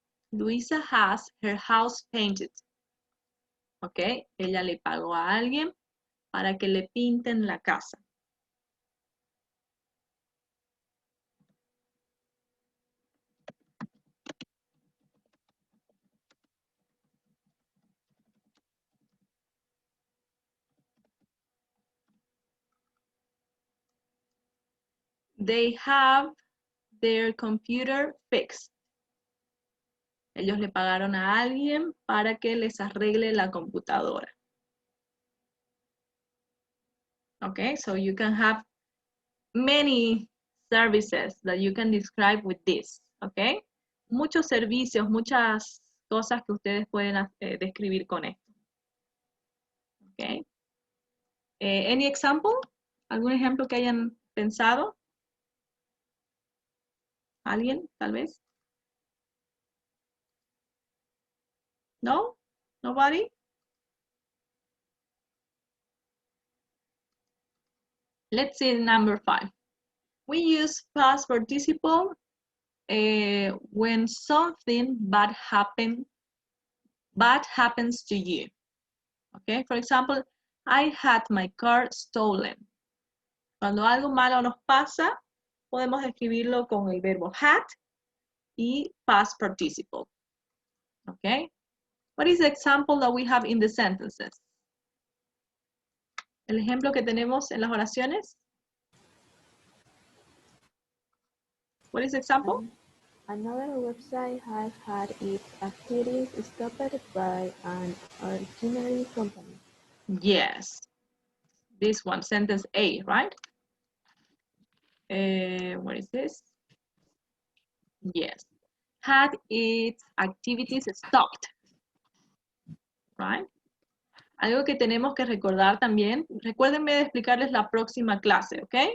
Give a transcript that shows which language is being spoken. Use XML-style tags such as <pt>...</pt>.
<en>Luisa has her house painted.</en> <es>¿Ok? Ella le pagó a alguien para que le pinten la casa.</es> <en>They have their computer fixed.</en> <es>Ellos le pagaron a alguien para que les arregle la computadora.</es> <en>Okay, so you can have many services that you can describe with this.</en> <es>Okay, muchos servicios, muchas cosas que ustedes pueden describir con esto.</es> <en>Okay, any example?</en> <es>¿Algún ejemplo que hayan pensado? ¿Alguien, tal vez?</es> <en>No? Nobody? Let's see number 5. We use past participle when something bad happens to you. Okay, for example, I had my car stolen.</en> <es>Cuando algo malo nos pasa, podemos escribirlo con el verbo had y past participle.</es> <en>Okay, what is the example that we have in the sentences?</en> <es>El ejemplo que tenemos en las oraciones.</es> <en>What is the example? Another website has had its activities stopped by an Argentine company. Yes. This one, sentence A, right? What is this? Yes. Had its activities stopped. Right?</en> <es>Algo que tenemos que recordar también. Recuérdenme de explicarles la próxima clase, ¿ok?</es>